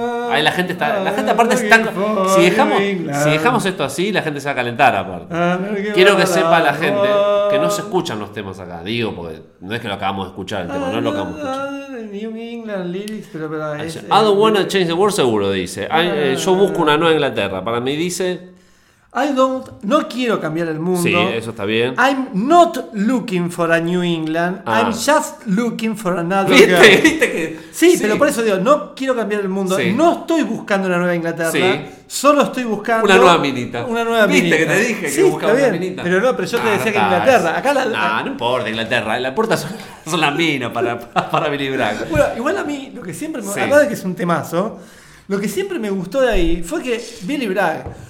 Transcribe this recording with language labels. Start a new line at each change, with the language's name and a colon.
Spanish: Ahí la gente está. La gente aparte está. Si dejamos esto así, la gente se va a calentar aparte. Quiero que sepa la gente que no se escuchan los temas acá. Digo, porque no es que lo acabamos de escuchar el tema, no es lo acabamos de escuchar. Pero
English: I don't want to change the world,
Spanish: seguro, dice. Yo busco una nueva Inglaterra. Para mí dice. No quiero cambiar el mundo. Sí, eso está bien.
English: I'm not looking for a New England. Ah. I'm just looking for another girl.
Spanish: ¿Viste que? Sí, pero por eso digo, no quiero cambiar el mundo. Sí. No estoy buscando una nueva Inglaterra. Sí. Solo estoy buscando... Una nueva minita. Una nueva ¿Viste minita. ¿Viste que te dije sí, que buscaba una minita? Pero no, pero yo te decía que Inglaterra. Acá la... No importa Inglaterra. La puerta son las minas para Billy Bragg. Bueno, igual a mí, lo que siempre... Sí. Además de que es un temazo, lo que siempre me gustó de ahí fue que Billy Bragg...